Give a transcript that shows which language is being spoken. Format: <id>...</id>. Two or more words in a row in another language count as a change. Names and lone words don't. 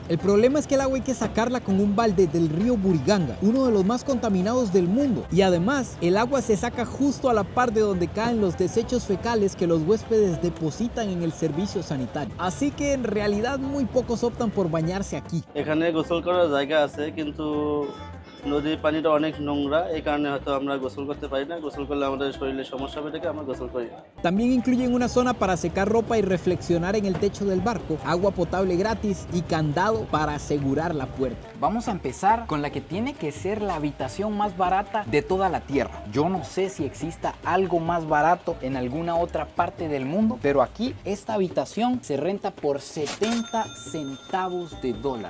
<es>El problema es que el agua hay que sacarla con un balde del río Buriganga, uno de los más contaminados del mundo. Y además, el agua se saca justo a la par de donde caen los desechos fecales que los huéspedes depositan en el servicio sanitario. Así que en realidad muy pocos optan por bañarse aquí.</es> <bn>এখানে গোসল করার জায়গা আছে কিন্তু নদীর পানিটা অনেক নোংরা, এই কারণে হয়তো আমরা গোসল করতে পারি না। গোসল করলে আমাদের শরীরে সমস্যা হবে থেকে আমরা গোসল করি না।</bn> <es>También incluyen una zona para secar ropa y reflexionar en el techo del barco, agua potable gratis y candado para asegurar la puerta. Vamos a empezar con la que tiene que ser la habitación más barata de toda la tierra. Yo no sé si exista algo más barato en alguna otra parte del mundo, pero aquí esta habitación se renta por 70 centavos de dólar.</es>